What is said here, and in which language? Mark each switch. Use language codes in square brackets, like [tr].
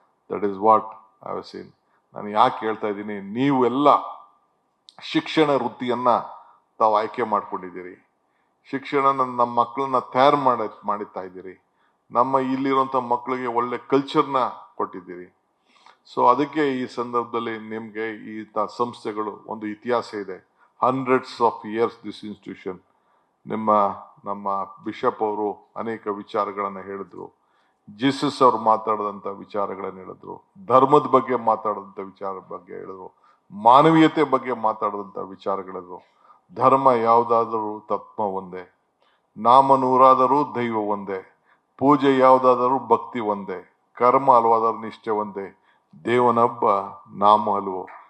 [en] That is what I have seen. [kn] ನಾನು ಯಾಕೆ ಹೇಳ್ತಾ ಇದ್ದೀನಿ, ನೀವು ಎಲ್ಲ ಶಿಕ್ಷಣ ವೃತ್ತಿಯನ್ನ ತಾವು ಆಯ್ಕೆ ಮಾಡ್ಕೊಂಡಿದ್ದೀರಿ. ಶಿಕ್ಷಣ ನಮ್ಮ ಮಕ್ಕಳನ್ನ ತಯಾರು ಮಾಡುತ್ತಾ ಇದ್ದೀರಿ. ನಮ್ಮ ಇಲ್ಲಿರುವಂಥ ಮಕ್ಕಳಿಗೆ ಒಳ್ಳೆ ಕಲ್ಚರ್ನ ಕೊಟ್ಟಿದ್ದೀರಿ. ಸೊ ಅದಕ್ಕೆ ಈ ಸಂದರ್ಭದಲ್ಲಿ ನಿಮಗೆ ಈ ಸಂಸ್ಥೆಗಳು ಒಂದು ಇತಿಹಾಸ ಇದೆ. [en] 100s of years this institution. [kn] ನಮ್ಮ ಬಿಷಪ್ ಅವರು ಅನೇಕ ವಿಚಾರಗಳನ್ನು ಹೇಳಿದ್ರು, ಜೀಸಸ್ ಅವರು ಮಾತಾಡಿದಂಥ ವಿಚಾರಗಳನ್ನು ಹೇಳಿದ್ರು, ಧರ್ಮದ ಬಗ್ಗೆ ಮಾತಾಡಿದಂಥ ವಿಚಾರ ಬಗ್ಗೆ ಹೇಳಿದ್ರು, ಮಾನವೀಯತೆ ಬಗ್ಗೆ ಮಾತಾಡಿದಂಥ ವಿಚಾರಗಳಿದ್ರು. ಧರ್ಮ ಯಾವುದಾದರೂ ತತ್ವ ಒಂದೇ, ನಾಮ ನೂರಾದರೂ ದೈವ ಒಂದೇ, ಪೂಜೆ ಯಾವುದಾದರೂ ಭಕ್ತಿ ಒಂದೇ, ಕರ್ಮ ಹಲವಾದರೂ ನಿಷ್ಠೆ ಒಂದೇ, ದೇವನೊಬ್ಬ ನಾಮ ಹಲವು.